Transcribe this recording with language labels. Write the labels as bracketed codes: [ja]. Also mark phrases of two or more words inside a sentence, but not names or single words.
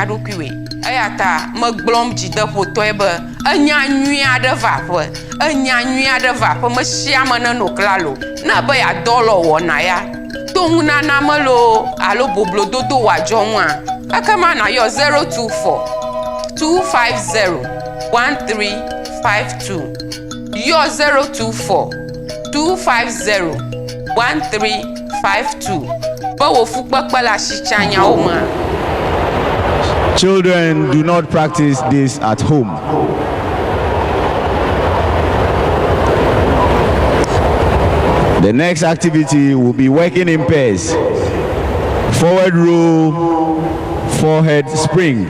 [ee] ɖokuiwoe eya ta megblɔm dzideƒotɔe be enya nyui aɖe va ƒe enya nyui aɖe va ƒe me sia me ne no klalo ne be yeadɔ le wɔna ya to ŋunana melo alo boblododo wòadzɔ ŋua ekema nayɔ 024 250 1352 yɔ 024 250 1352 be wò fukpekpe le asitsanyawo me. [en] Children, do not practice this at home. The next activity will be working in pairs. Forward row, forehead spring.